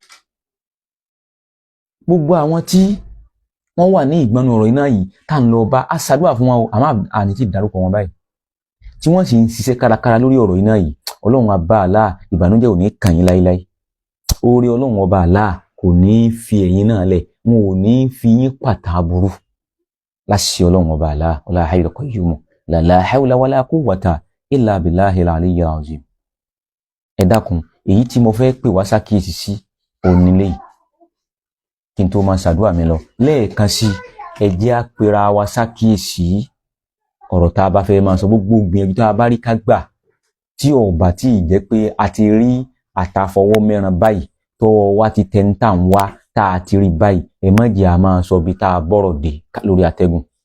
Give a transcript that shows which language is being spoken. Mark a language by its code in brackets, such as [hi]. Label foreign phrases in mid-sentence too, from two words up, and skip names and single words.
[yo] Gbogbo àwọn tí wọ́n wà ní ìgbọ́nu ọ̀rọ̀ iná yìí tá ń lọ bá a ṣàdúrà fún wọn o, àmọ́ àní tí ìdárúkọ wọn báyìí tí wọ́n sì ń ṣiṣẹ́ kárakára lórí ọ̀rọ̀ iná yìí, ọlọ́run ọba Allah ìbànújẹ́ ò ní kàn yín láíláí oore ọlọ́run ọba Allah kò ní fi ẹ̀yin náà lẹ̀ wọn ò ní fi yín pàtà burú láṣẹ ọlọ́run ọba Allah [ar] لا الحي القيوم لا حول ولا قوة إلا بالله العلي العظيم. [yo] Ẹ dákun èyí tí mo fẹ́ pè wá sákìyèsí sí onílé yìí kí n tó máa ṣàdúrà mi lọ lẹ́ẹ̀kan sí ẹ jẹ́ á pera wa sákìyèsí ọ̀rọ̀ tá a bá fẹ́ máa sọ gbogbo gbìyànjú tá a bá rí ká gbà tí ò bá tí ì jẹ́ pé a ti rí àtàfọwọ́ mẹ́ran báyìí tọ́wọ́ wa ti tẹ́ ń tà ń wá tá a ti rí báyìí ẹ má jẹ́ a máa sọ bí tá a bọ̀rọ̀ dé lórí atẹ́gùn.